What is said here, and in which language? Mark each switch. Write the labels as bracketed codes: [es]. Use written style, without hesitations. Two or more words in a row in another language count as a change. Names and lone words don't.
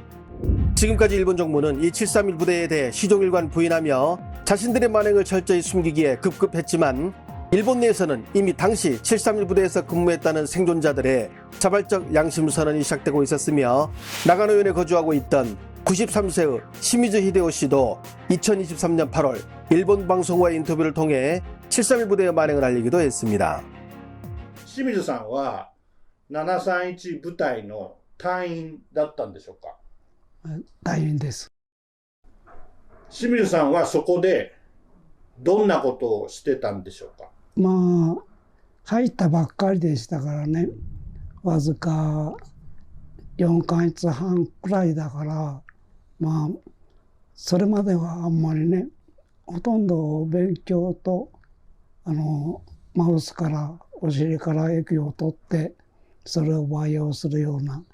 [ko] 지금까지 일본 정부는 이 731 부대에 대해 시종일관 부인하며 자신들의 만행을 철저히 숨기기에 급급했지만 일본 내에서는 이미 당시 731 부대에서 근무했다는 생존자들의 자발적 양심 선언이 시작되고 있었으며 나가노현에 거주하고 있던 93세의 시미즈 히데오 씨도 2023년 8월 일본 방송과의 인터뷰를 통해 731 부대의 만행을 알리기도 했습니다. [ja] 清水さんは731部隊の隊員だったんでしょうか？隊員です。清水さんはそこでどんなことをしてたんでしょうか？まあ入ったばっかりでしたからね、わずか4ヶ月半くらいだから、まあそれまではあんまりね、ほとんど勉強とマウスからお尻から液を取ってそれを培養するような。